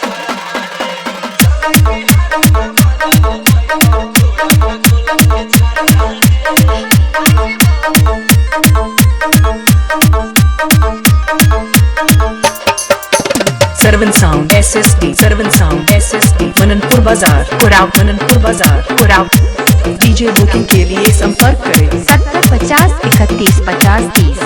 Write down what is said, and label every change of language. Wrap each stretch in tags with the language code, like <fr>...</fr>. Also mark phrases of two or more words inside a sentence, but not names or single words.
<hi>Sharvan sound SST, Sharvan sound SST, mananpur bazar, kuraw, mananpur bazar, kuraw. DJ बुकिंग के लिए संपर्क करें 70 50 31 50 30।</hi>